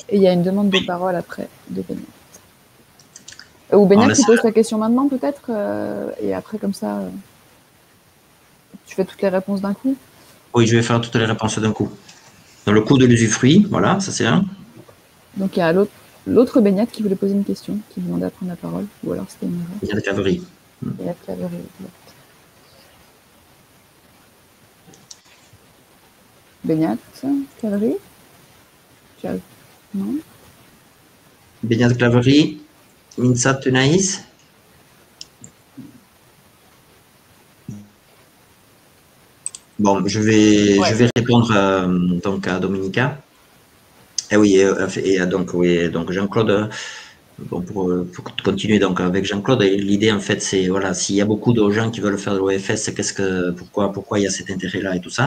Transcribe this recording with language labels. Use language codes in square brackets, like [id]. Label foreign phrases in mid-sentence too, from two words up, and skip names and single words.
[fr] Et il y a une demande de parole après de Beignat. Ou Beignat, tu poses ta question maintenant peut-être, et après comme ça, tu fais toutes les réponses d'un coup? Oui, je vais faire toutes les réponses d'un coup. Dans le coût de l'usufruit, voilà, ça c'est un. Donc il y a l'autre Beignat qui voulait poser une question, qui demandait à prendre la parole, ou alors c'était une erreur. Beignat Claverie. Beignat Claverie, Beignat Claverie? Non. Beignat Claverie, Minsat Tunaïs. Bon, je vais répondre donc à Dominica. Et oui, donc Jean-Claude, bon, pour continuer donc avec Jean-Claude, l'idée en fait c'est voilà, s'il y a beaucoup de gens qui veulent faire de l'OFS, pourquoi il y a cet intérêt-là et tout ça.